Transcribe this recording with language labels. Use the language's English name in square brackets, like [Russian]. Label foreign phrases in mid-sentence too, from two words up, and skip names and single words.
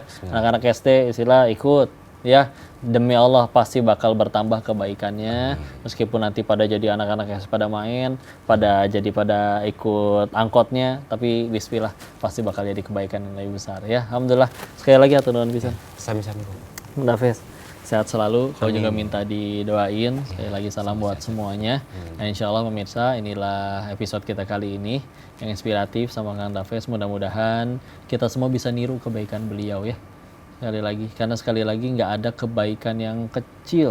[Indonesian] Anak-anak SD istilah ikut ya. Demi Allah pasti bakal bertambah kebaikannya. Meskipun nanti pada jadi anak-anak yang pada main, pada ikut angkotnya, tapi bismillah pasti bakal jadi kebaikan yang lebih besar ya. Alhamdulillah. Sekali lagi [Sundanese] atur nuhun pisan. [Indonesian] Sami-sami. Daves sehat selalu. Kau juga minta didoain. Sekali lagi salam buat semuanya. Dan insya Allah pemirsa, inilah episode kita kali ini yang inspiratif sama Kang Daves. Mudah-mudahan kita semua bisa niru kebaikan beliau ya. Sekali lagi nggak ada kebaikan yang kecil.